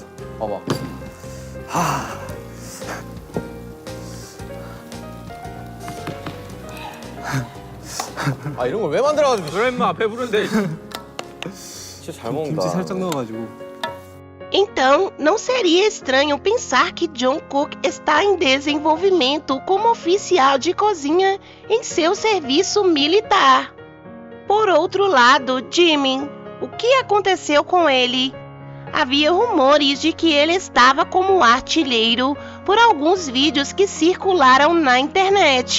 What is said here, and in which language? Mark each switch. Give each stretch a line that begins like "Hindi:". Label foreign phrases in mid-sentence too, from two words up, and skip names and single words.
Korean: 봐봐. 아 이런 걸 왜 만들어가지고? 그래 인마 배부른데. 진짜 잘 먹는다. 김치 살짝 넣어가지고.
Portuguese: Então, não seria estranho pensar que John Cook está em desenvolvimento como oficial de cozinha em seu serviço militar. Por outro lado, Jimmy, o que aconteceu com ele? Havia rumores de que ele estava como artilheiro por alguns vídeos que circularam na internet.